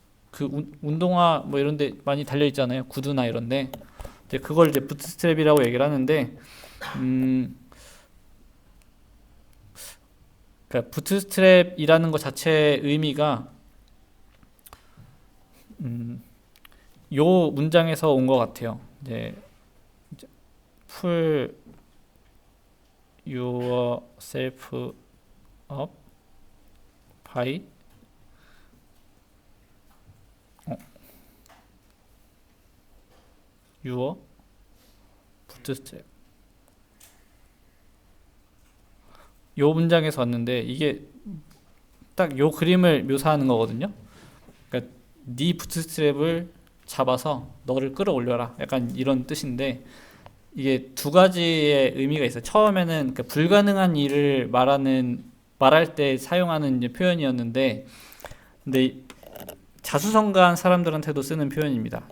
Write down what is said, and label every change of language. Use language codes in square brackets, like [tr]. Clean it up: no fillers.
[ko] 그 운동화 뭐 이런 데 많이 달려 있잖아요. 구두나 이런 데. 이제 그걸 이제 부트스트랩이라고 얘기를 하는데, 그러니까 부트스트랩이라는 것 자체의 의미가 요 문장에서 온 것 같아요. 이제 [en] pull yourself up by your bootstrap. [ko] 요 문장에서 왔는데 이게 딱 요 그림을 묘사하는 거거든요. 그러니까 네 부트스트랩을 잡아서 너를 끌어올려라. 약간 이런 뜻인데 이게 두 가지의 의미가 있어요. 처음에는 그 불가능한 일을 말할 때 사용하는 이제 표현이었는데, 근데 자수성가한 사람들한테도 쓰는 표현입니다.